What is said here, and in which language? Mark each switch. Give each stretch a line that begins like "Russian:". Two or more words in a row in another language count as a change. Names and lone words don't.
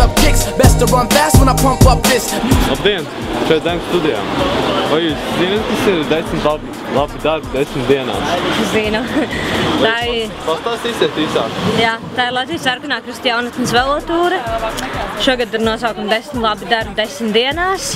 English: kicks. Best to run fast when I pump up this.
Latvian: Labdien, šeit Zemes studijā. Vai jūs zināt, kas ir 10 labi darbi 10 dienās? Zinu. Pastāstīsiet īsāk. Jā, tā ir Latvijas sarkanā krusta jaunatnes velotūra. Šogad ir nosaukuma 10 labi darbi 10 dienās.